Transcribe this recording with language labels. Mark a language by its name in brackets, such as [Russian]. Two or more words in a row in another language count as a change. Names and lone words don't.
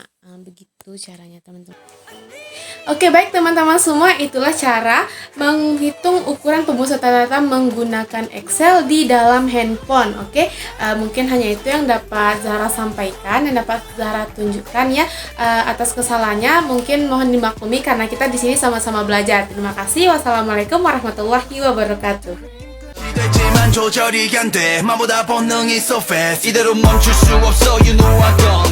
[Indonesian] Begitu caranya teman-teman. Oke, baik teman-teman semua, itulah cara menghitung ukuran pemusatan data menggunakan Excel di dalam handphone. Oke, mungkin hanya itu yang dapat Zahra sampaikan, yang dapat Zahra tunjukkan ya. Atas kesalahannya mungkin mohon dimaklumi karena kita di sini sama-sama belajar. Terima kasih. [Arabic] والسلام عليكم ورحمة الله وبركاته. [Korean] 되지만 조절이 안 돼. 마보다 본능이 [English] so fast [Korean] 이대로 멈출 수 없어 [English] you know I go